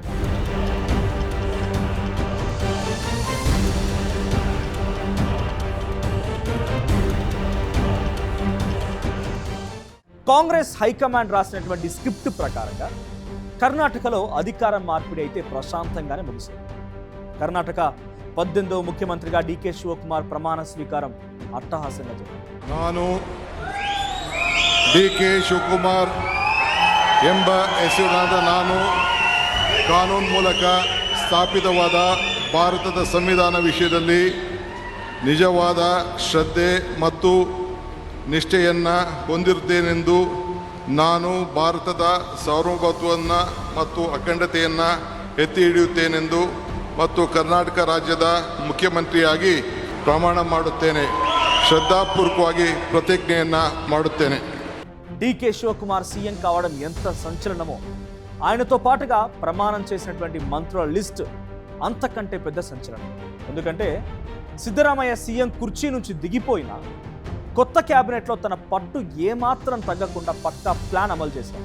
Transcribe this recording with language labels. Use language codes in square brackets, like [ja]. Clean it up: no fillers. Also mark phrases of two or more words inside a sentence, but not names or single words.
[te] కాంగ్రెస్ హైకమాండ్ రాసినటువంటి స్క్రిప్ట్ ప్రకారంగా కర్ణాటకలో అధికార మార్పిడి అయితే ప్రశాంతంగానే ముగిసింది. కర్ణాటక 18వ ముఖ్యమంత్రిగా డీకే శివకుమార్ ప్రమాణ స్వీకారం అట్టహాసంగా జరిగింది. [kn] ನಾನು ಡಿ.ಕೆ. ಶಿವಕುಮಾರ್ ಎಂಬ ಹೆಸರಿನಾದ ನಾನು ಕಾನೂನು ಮೂಲಕ ಸ್ಥಾಪಿತವಾದ ಭಾರತದ ಸಂವಿಧಾನ ವಿಷಯದಲ್ಲಿ ನಿಜವಾದ ಶ್ರದ್ಧೆ ಮತ್ತು ನಿಷ್ಠೆಯನ್ನು ಹೊಂದಿರುತ್ತೇನೆಂದು ನಾನು ಭಾರತದ ಸಾರ್ವಭೌಮತ್ವವನ್ನು ಮತ್ತು ಅಖಂಡತೆಯನ್ನು ಎತ್ತಿ ಹಿಡಿಯುತ್ತೇನೆಂದು ಮತ್ತು ಕರ್ನಾಟಕ ರಾಜ್ಯದ ಮುಖ್ಯಮಂತ್ರಿಯಾಗಿ ಪ್ರಮಾಣ ಮಾಡುತ್ತೇನೆ. ಶ್ರದ್ಧಾಪೂರ್ವಕವಾಗಿ ಪ್ರತಿಜ್ಞೆಯನ್ನು ಮಾಡುತ್ತೇನೆ. [te] డీకే శివకుమార్ సీఎం కావడం ఎంత సంచలనమో, ఆయనతో పాటుగా ప్రమాణం చేసినటువంటి మంత్రుల లిస్ట్ అంతకంటే పెద్ద సంచలనం. ఎందుకంటే సిద్ధరామయ్య సీఎం కుర్చీ నుంచి దిగిపోయినా కొత్త క్యాబినెట్లో తన పట్టు ఏమాత్రం తగ్గకుండా పక్కా ప్లాన్ అమలు చేశారు.